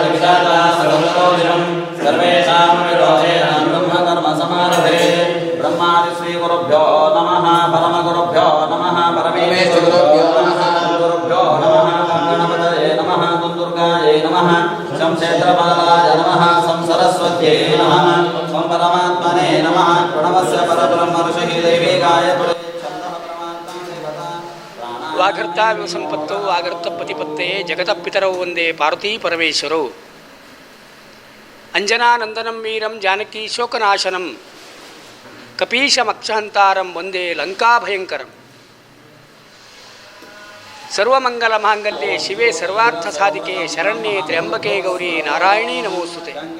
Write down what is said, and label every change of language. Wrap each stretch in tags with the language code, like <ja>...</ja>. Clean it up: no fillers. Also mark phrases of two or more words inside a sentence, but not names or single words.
<sa>विधाता सर्वतोदिनं सर्वेषां विरोधेन ब्रह्मकर्मसमारभे ब्रह्मादि श्रीगुरुभ्यो नमः परमगुरुभ्यो नमः परमेश्वरगुरुभ्यो नमः गुरुभ्यो नमः गणपतये नमः दुर्गायै नमः शं क्षेत्रपालाय नमः शं सरस्वत्यै नमः शं परमात्मने नमः प्रणवस्य परब्रह्म ऋषिः देवी गायत्री ವಾಗರ್ತ ಸಂಪತ್ತು ವಾಗರ್ತ ಪತಿಪತ್ತೆ ಜಗತ ಪಿತರೌ ಒಂದೇ ಪಾರ್ವತೀ ಪರಮೇಶ್ವರೌ ಅಂಜನಾನಂದನಂ ವೀರಂ ಜಾನಕಿ ಶೋಕನಾಶನಂ ಕಪೀಶಮಕ್ಷಹಂತಾರಂ ಒಂದೇ ಲಂಕಾಭಯಂಕರಂ ಸರ್ವಮಂಗಲ ಮಾಂಗಲ್ಯೆ ಶಿವೆ ಸರ್ವಾರ್ಥ ಸಾಧಿಕೆ ಶರಣ್ಯೆ ತ್ರ್ಯಂಬಕೆ ಗೌರಿ ನಾರಾಯಣಿ ನಮೋಸ್ತುತೆ.</sa>